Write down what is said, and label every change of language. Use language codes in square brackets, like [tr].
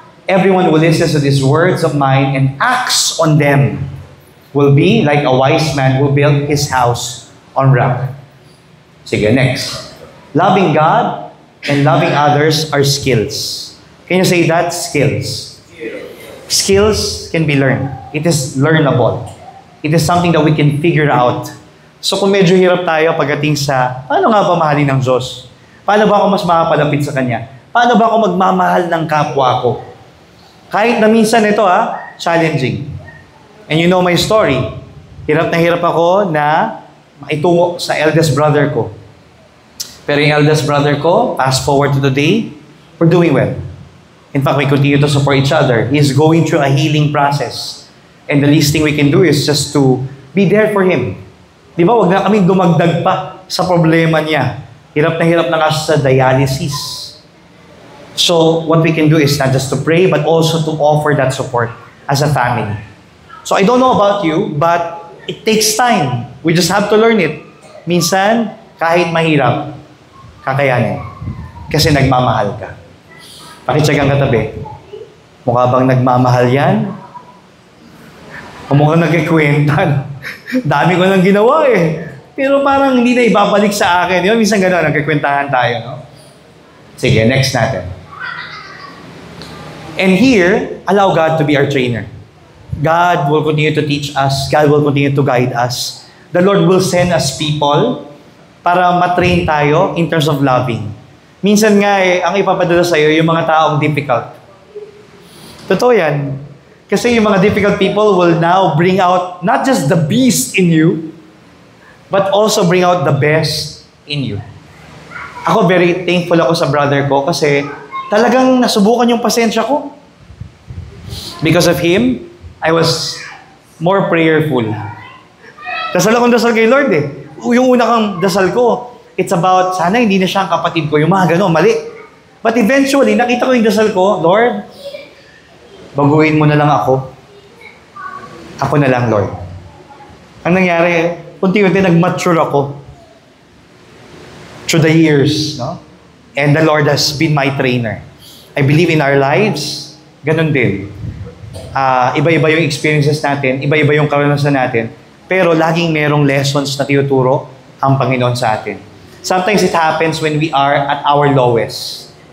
[en] Everyone who listens to these words of mine and acts on them will be like a wise man who built his house on rock. [tl] Sige, next. [en] Loving God and loving others are skills. Can you say that? Skills. Skills can be learned. It is learnable. It is something that we can figure out. [tl] So kung medyo hirap tayo pagdating sa, paano nga ba mahalin ng Diyos? Paano ba ako mas makapalapit sa Kanya? Paano ba ako magmamahal ng kapwa ko? Kahit na minsan ito challenging. [en] And you know my story. [tl] Hirap na hirap ako na maitungo sa eldest brother ko. Pero yung eldest brother ko, [en] fast forward to today, we're doing well. In fact, we continue to support each other. He's going through a healing process. And the least thing we can do is just to be there for Him. [tl] Di ba? Huwag na kami dumagdag pa sa problema niya. Hirap na nga siya sa dialysis. [en] So, what we can do is not just to pray, but also to offer that support as a family. So, I don't know about you, but it takes time. We just have to learn it. [tl] Minsan, kahit mahirap, kakayanin. Kasi nagmamahal ka. Pakitsagang katabi. Mukha bang nagmamahal yan? O mukhang nagkikwenta. Dami ko nang ginawa eh. Pero parang hindi na ibabalik sa akin. Yun, minsan gano'n, nagkikwentahan tayo, no? Sige, next natin. [en] And here, allow God to be our trainer. God will continue to teach us. God will continue to guide us. The Lord will send us people [tl] para matrain tayo [en] in terms of loving. [tl] Minsan nga ang ipapadala sa'yo, yung mga taong difficult. Totoo yan. [en] Kasi yung mga difficult people will now bring out not just the beast in you, but also bring out the best in you. [tl] Ako very thankful ako sa brother ko kasi talagang nasubukan yung pasensya ko. [en] Because of him, I was more prayerful. [tl] Dasal akong dasal kay Lord eh. Yung una kang dasal ko, [en] it's about, [tl] sana hindi na siya ang kapatid ko. Yung mga gano'n, mali. [en] But eventually, [tl] nakita ko yung dasal ko, Lord, baguhin mo na lang ako. Ako na lang, Lord. Ang nangyari, unti-unti nag-mature ako. [en] Through the years, no? And the Lord has been my trainer. I believe in our lives, [tl] ganun din. Iba-iba yung experiences natin, iba-iba yung karanasan natin, pero laging merong lessons na tinuturo ang Panginoon sa atin. [en] Sometimes it happens when we are at our lowest.